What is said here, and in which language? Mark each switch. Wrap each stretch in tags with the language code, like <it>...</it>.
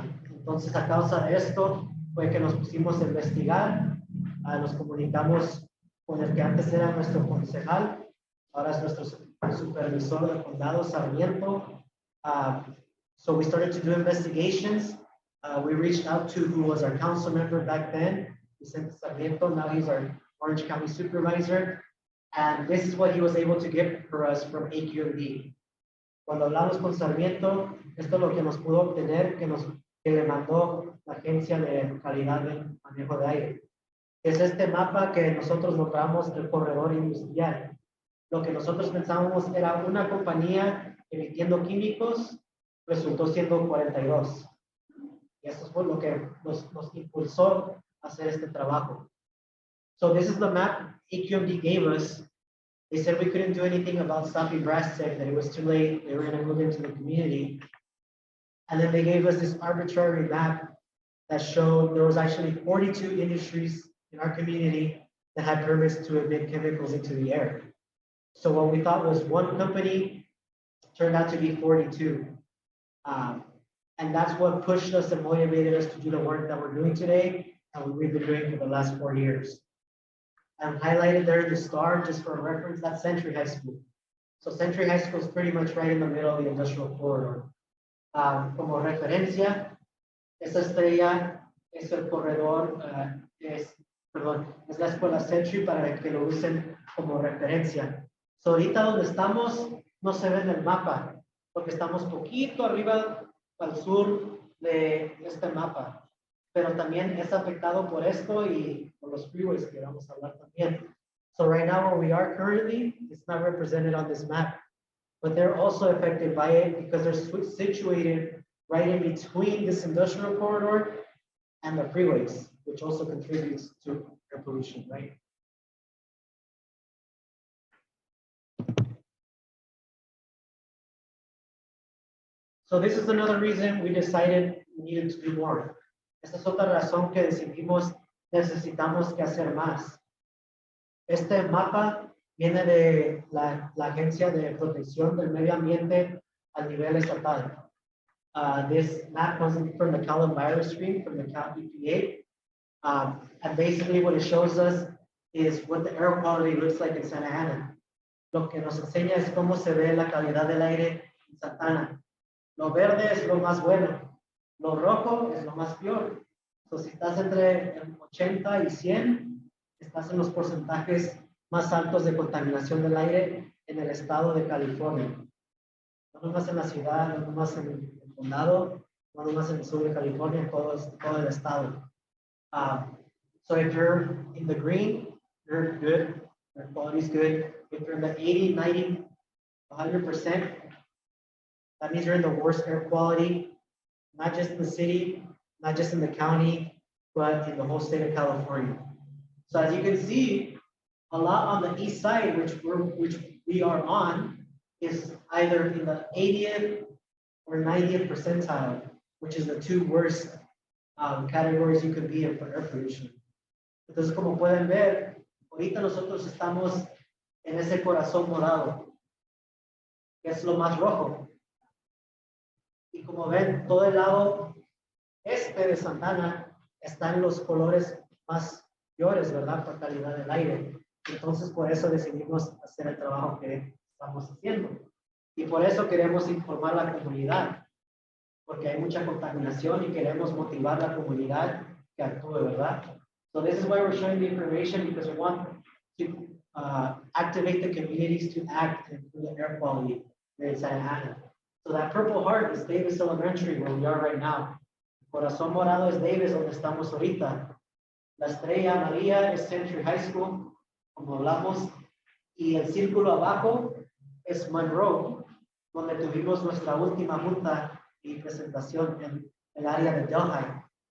<es>Entonces, a causa de esto, fue que nos pusimos a investigar, nos comunicamos con el que antes era nuestro concejal, ahora es nuestro supervisor del condado, Sarmiento.</es> <en>So we started to do investigations. We reached out to who was our council member back then, Vicente Sarmiento. Now he's our Orange County supervisor. And this is what he was able to get for us from AQMD.</en> <es>Cuando hablamos con Sarmiento, esto es lo que nos pudo obtener, que le mandó la Agencia de Calidad de Manejo de Aire. Es este mapa que nosotros nombramos el corredor industrial. Lo que nosotros pensábamos era una compañía emitiendo químicos, resultó siendo 42. Y esto fue lo que nos impulsó a hacer este trabajo.</es> <en>So this is the map AQMD gave us. They said we couldn't do anything about stopping Brastec, that it was too late, they were going to move into the community. And then they gave us this arbitrary map that showed there was actually 42 industries in our community that had permits to emit chemicals into the air. So what we thought was one company turned out to be 42. And that's what pushed us and motivated us to do the work that we're doing today and what we've been doing for the last 4 years. And highlighted there in the star, just for a reference, that's Century High School. So Century High School is pretty much right in the middle of the industrial corridor.</en> <es>Como referencia, esa estrella es el corredor, es la escuela Century para que lo usen como referencia. So ahorita donde estamos no se ve en el mapa, porque estamos poquito arriba al sur de este mapa. Pero también es afectado por esto y por los freeways que vamos a hablar también.</es> <en>So right now where we are currently, it's not represented on this map, but they're also affected by it because they're situated right in between this industrial corridor and the freeways, which also contributes to air pollution, right? So this is another reason we decided we needed to do more.</en> <es>Esta es otra razón que decidimos necesitamos que hacer más. Este mapa viene de la Agencia de Protección del Medio Ambiente a nivel estatal.</es> <en>This map comes from the Cal Enviro Stream from the Cal EPA. And basically what it shows us is what the air quality looks like in Santa Ana.</en> <es>Lo que nos enseña es cómo se ve la calidad del aire en Santa Ana. Lo verde es lo más bueno. Lo rojo es lo más peor. So, si estás entre el 80 y 100, estás en los porcentajes más altos de contaminación del aire en el estado de California. No nomás en la ciudad, no nomás en el condado, no nomás en el sur de California, todo el estado.</es> <en>So if you're in the green, you're good, your quality is good. If you're in the 80, 90, 100%, that means you're in the worst air quality, not just in the city, not just in the county, but in the whole state of California. So as you can see, a lot on the east side, which we are on, is either in the 80th or 90th percentile, which is the two worst categories you could be in for air pollution.</en> <es>Entonces, como pueden ver, ahorita nosotros estamos en ese corazón morado, que es lo más rojo. Y como ven, todo el lado este de Santana está en los colores más peores, ¿verdad? Por calidad del aire. Entonces, por eso decidimos hacer el trabajo que estamos haciendo. Y por eso queremos informar a la comunidad, porque hay mucha contaminación y queremos motivar a la comunidad que actúe, ¿verdad?</es> <en>So this is why we're showing the information, because we want to activate the communities to act and improve the air quality here in Santa Ana. So that purple heart is Davis Elementary, where we are right now.</en> <es>corazón morado es Davis, donde estamos ahorita. La estrella amarilla es Century High School, como hablamos, y el círculo abajo es Monroe, donde tuvimos nuestra última junta y presentación en el área de Delhi.</es>